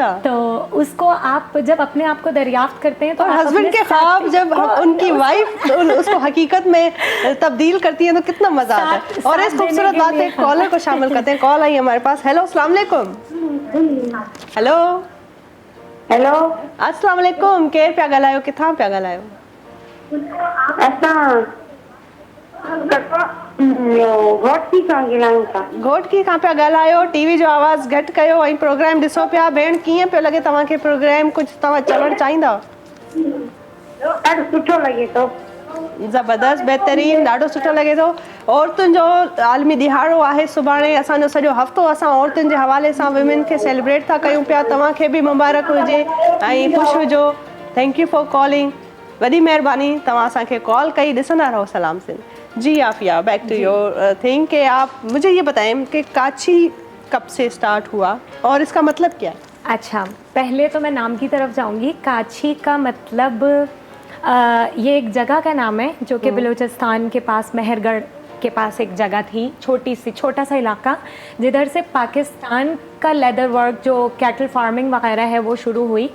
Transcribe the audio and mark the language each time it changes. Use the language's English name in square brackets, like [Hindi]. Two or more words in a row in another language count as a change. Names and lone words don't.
[Urdu] تو اس کو آپ جب اپنے آپ کو دریافت کرتے ہیں تو اور ہسبینڈ کے خواب جب ان کی وائف اس کو حقیقت میں تبدیل کرتی ہے تو کتنا مزہ آتا ہے. اور اس خوبصورت بات میں کالر کو شامل کرتے ہیں. کال آئی ہمارے پاس۔ ہیلو، السلام وعلیکم۔ ہیلو हेलो, السلام وعلیکم. [Sindhi] केर पिया ॻाल्हायो, किथां पिया ॻाल्हायो? असां घोटकी खां ॻाल्हायूं था। घोटकी खां पिया ॻाल्हायो। टीवी जो आवाज़ घटि कयो ऐं प्रोग्राम ॾिसो पिया। भेण, कीअं पियो लॻे तव्हांखे प्रोग्राम? कुझु तव्हां चवणु चाहींदा? ॾाढो सुठो लॻे थो। ज़बरदस्त, बहितरीन, ॾाढो सुठो लॻे थो। औरतुनि जो आलमी ॾिहाड़ो आहे सुभाणे। असांजो सॼो हफ़्तो असां औरतुनि जे हवाले सां विमेन खे सेलिब्रेट था कयूं पिया। तव्हांखे बि मुबारक हुजे ऐं ख़ुशि हुजो। [English] Thank you for calling. [Sindhi] वॾी महिरबानी, तव्हां असांखे कॉल कई। ॾिसंदा रहो सलाम सिंध। [Urdu] جی آفیہ, [English] back to your thing [Urdu] کہ آپ مجھے یہ بتائیں کہ کاچی کب سے اسٹارٹ ہوا اور اس کا مطلب کیا ہے? اچھا، پہلے تو میں نام کی طرف جاؤں گی۔ کاچی کا مطلب یہ ایک جگہ کا نام ہے جو کہ بلوچستان کے پاس مہرگڑھ کے پاس ایک جگہ تھی، چھوٹا سا علاقہ، جدھر سے پاکستان کا [English] leather work [Urdu] جو [English] cattle farming [Urdu] وغیرہ ہے وہ شروع ہوئی.